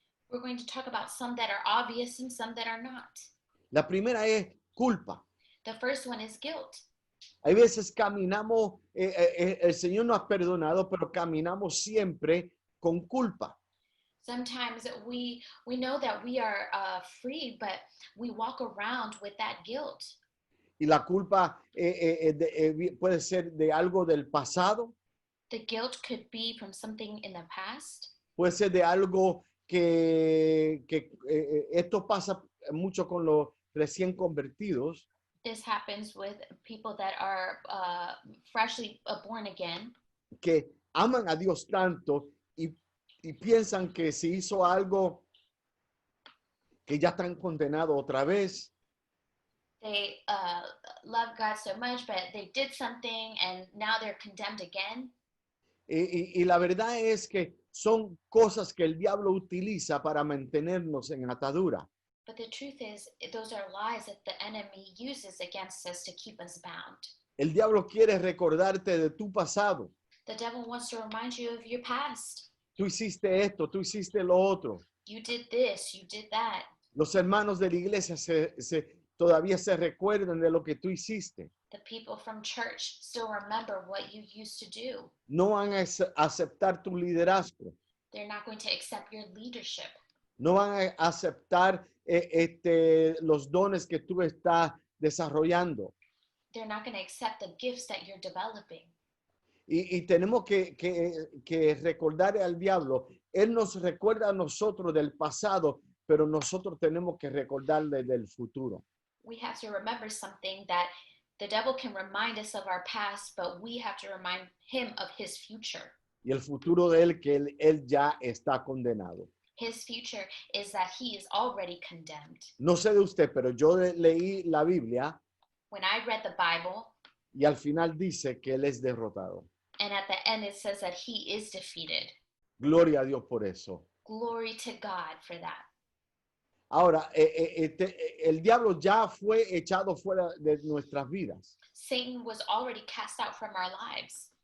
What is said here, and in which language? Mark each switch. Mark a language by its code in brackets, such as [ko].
[en] We're going to talk about some that are obvious and some that are not. [es] La primera es culpa. [en] The first one is guilt. [es] Hay veces caminamos, el Señor nos ha perdonado, pero caminamos siempre con culpa. [en] Sometimes we know that we are free, but we walk around with that guilt. [es] Y la culpa puede ser de algo del pasado, [en] The guilt could be from something in the past. [es] puede ser de algo que esto pasa mucho con los recién convertidos, [en] This happens with people that are freshly born again, [es] que aman a Dios tanto y piensan que si hizo algo que ya están condenados otra vez. [en] They love God so much, but they did something and now they're condemned again. [es] Y la verdad es que son cosas que el diablo utiliza para mantenernos en atadura. [en] But the truth is, those are lies that the enemy uses against us to keep us bound. [es] El diablo quiere recordarte de tu pasado. [en] The devil wants to remind you of your past. [es] Tú hiciste esto, tú hiciste lo otro. [en] You did this, you did that. [es] Los hermanos de la iglesia todavía se recuerdan de lo que tú hiciste. [en] The people from church still remember what you used to do. [es] No van a aceptar tu liderazgo. [en] They're not going to accept your leadership. [es] No van a aceptar los dones que tú estás desarrollando. [en] They're not going to accept the gifts that you're developing. [es] Y tenemos que recordar al diablo. Él nos recuerda a nosotros del pasado, pero nosotros tenemos que recordarle del futuro. [en] We have to remember something, that the devil can remind us of our past, but we have to remind him of his future. [es] Y el futuro de él, que él ya está condenado. [en] His future is that he is already condemned. [es] No sé de usted, pero yo leí la Biblia [en] When I read the Bible, [es] y al final dice que él es derrotado. [en] and at the end it says that he is defeated. [es] Gloria a Dios por eso. [en] Glory to God for that. [es] Ahora, el diablo ya fue echado fuera de nuestras vidas. [en] Satan was already cast out from our lives.